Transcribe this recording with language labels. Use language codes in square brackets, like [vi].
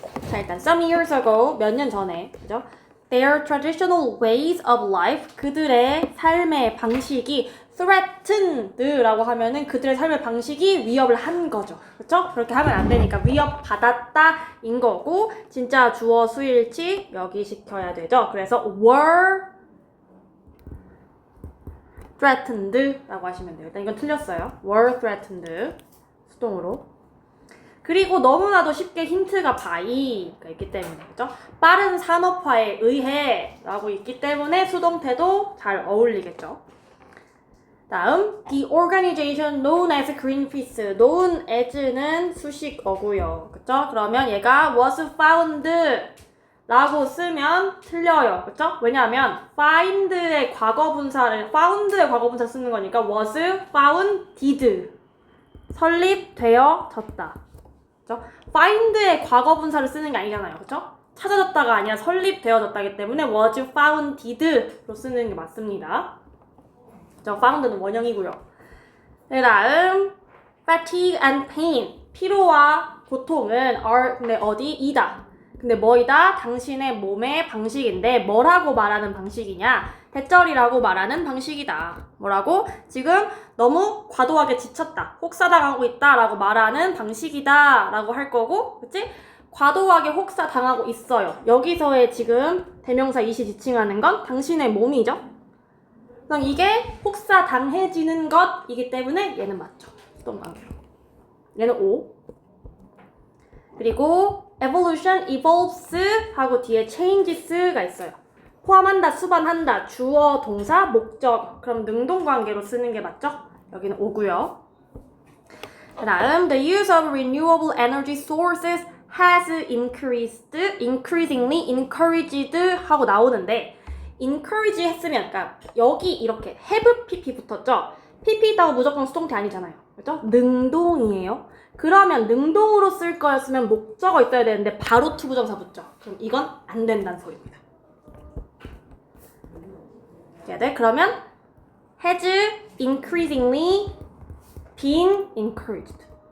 [ko] 자, 일단 [en] some years ago, [ko] 몇 년 전에, 그죠? [en] Their traditional ways of life, [ko] 그들의 삶의 방식이 threatened라고 하면은 그들의 삶의 방식이 위협을 한 거죠. 그렇죠? 그렇게 하면 안 되니까 위협받았다인 거고, 진짜 주어 수일치 여기 시켜야 되죠. 그래서 [en] were threatened [ko] 라고 하시면 돼요. 일단 이건 틀렸어요. [en] were threatened [ko] 수동으로. 그리고 너무나도 쉽게 힌트가 by가 있기 때문에, 그죠? 빠른 산업화에 의해 라고 있기 때문에 수동태도 잘 어울리겠죠. 다음, [en] the organization known as Greenpeace. known as [ko] 는 수식어고요. 그쵸? 그러면 얘가 [en] was found [ko] 라고 쓰면 틀려요. 그쵸? 왜냐하면 found의 과거분사를 쓰는 거니까 [en] was founded. [ko] 설립되어졌다. 그쵸? find의 과거분사를 쓰는 게 아니잖아요. 그쵸? 찾아졌다가 아니라 설립되어졌다기 때문에 [en] was founded [ko] 로 쓰는 게 맞습니다. 그쵸? found는 원형이고요. 그 다음 [en] fatigue and pain. [ko] 피로와 고통은 are 근데 어디? 이다. 근데 뭐이다? 당신의 몸의 방식인데 뭐라고 말하는 방식이냐? 대절이라고 말하는 방식이다. 뭐라고? 지금 너무 과도하게 지쳤다. 혹사당하고 있다 라고 말하는 방식이다 라고 할 거고, 그치? 과도하게 혹사당하고 있어요. 여기서의 지금 대명사 이시 지칭하는 건 당신의 몸이죠. 그럼 이게 혹사당해지는 것이기 때문에 얘는 맞죠. 수동관계로. 얘는 O. 그리고 evolution, evolves 하고 뒤에 changes가 있어요. 포함한다, 수반한다, 주어, 동사, 목적. 그럼 능동관계로 쓰는 게 맞죠? 여기는 O고요. 그 다음, [en] the use of renewable energy sources has increasingly encouraged [ko] 하고 나오는데 encourage 했으면, 그러니까 여기 이렇게 have pp 붙었죠? pp 있다고 무조건 수동태 아니잖아요. 그렇죠? 능동이에요. 그러면 능동으로 쓸 거였으면 목적어 있어야 되는데 바로 투부정사 붙죠. 그럼 이건 안 된다는 소리입니다. 네, 그러면 [en] has increasingly been encouraged.